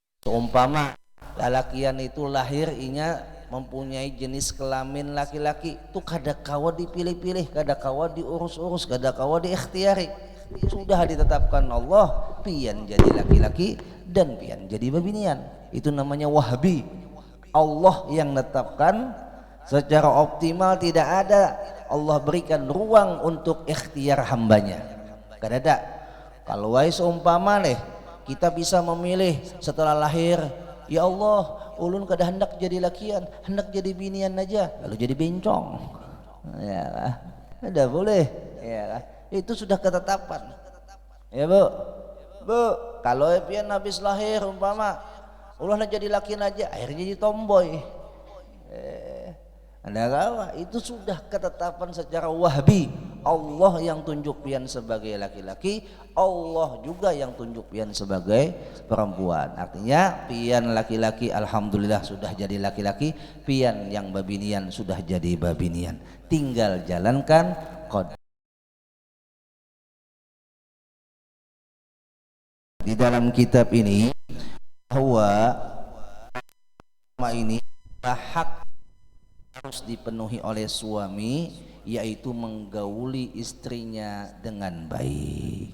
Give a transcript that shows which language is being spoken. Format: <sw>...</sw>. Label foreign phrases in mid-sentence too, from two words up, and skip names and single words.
<bjn>seumpama lalakian itu lahir inya mempunyai jenis kelamin laki-laki tuh kada kawa dipilih-pilih, kada kawa diurus-urus, kada kawa diikhtiari, sudah ditetapkan Allah pian jadi laki-laki dan pian jadi babinian.</bjn> <id>Itu namanya wahbi, Allah yang menetapkan secara optimal, tidak ada Allah berikan ruang untuk ikhtiar hambanya. Kada ada. Kalau wais umpama nih kita bisa memilih setelah lahir,</id> <bjn>ya Allah ulun kada hendak jadi lakian, hendak jadi binian aja, lalu jadi bencong, ya lah, ada boleh, ya lah, itu sudah ketetapan, ya bu. Kalau pian habis lahir umpama ulah jadi lakian aja, akhirnya jadi tomboy, anda kawa, itu sudah ketetapan secara wahbi.</bjn> <id>Allah yang tunjuk pian sebagai laki-laki, Allah juga yang tunjuk pian sebagai perempuan. Artinya pian laki-laki alhamdulillah sudah jadi laki-laki, pian yang babinian sudah jadi babinian. Tinggal jalankan qad. Di dalam kitab ini bahwa ini hak harus dipenuhi oleh suami, yaitu menggauli istrinya dengan baik.</id>